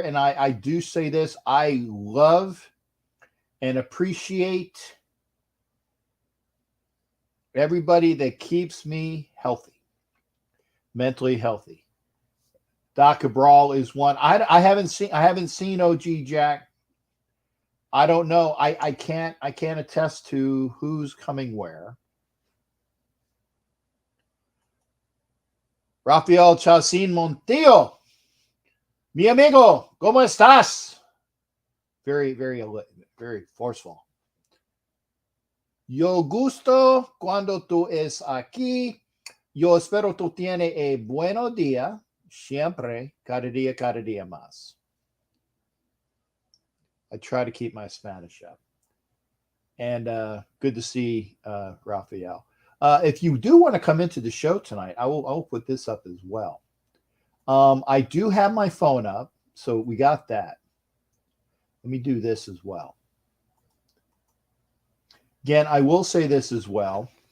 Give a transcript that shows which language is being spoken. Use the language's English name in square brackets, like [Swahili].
[English] And I do say this: I love and appreciate everybody that keeps me healthy. Mentally healthy. Doc Cabral is one. I haven't seen OG Jack. I don't know. I can't attest to who's coming where. [Spanish] Rafael Chacin Montillo, mi amigo, ¿cómo estás? [English] Very, very, very forceful. [Spanish] Yo gusto cuando tú es aquí. Yo espero tú tienes a bueno día, siempre, cada día más. [English] I try to keep my Spanish up. And good to see Raphael. If you do want to come into the show tonight, I will put this up as well. I do have my phone up, so we got that. Let me do this as well. Again, I will say this as well.